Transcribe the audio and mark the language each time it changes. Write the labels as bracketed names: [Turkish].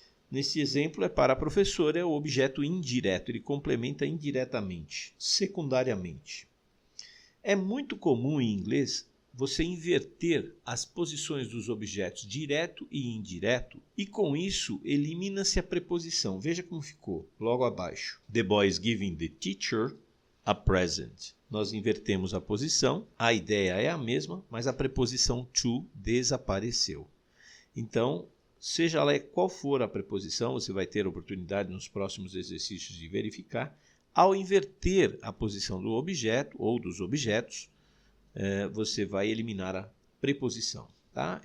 [Portuguese] Nesse exemplo, para a professora é o objeto indireto, ele complementa indiretamente, secundariamente. É muito comum em inglês você inverter as posições dos objetos direto e indireto e com isso elimina-se a preposição. Veja como ficou logo abaixo. [English] The boy is giving the teacher a present. [Portuguese] Nós invertemos a posição, a ideia é a mesma, mas a preposição to desapareceu. Então, seja lá qual for a preposição, você vai ter a oportunidade nos próximos exercícios de verificar. Ao inverter a posição do objeto ou dos objetos, você vai eliminar a preposição. Tá?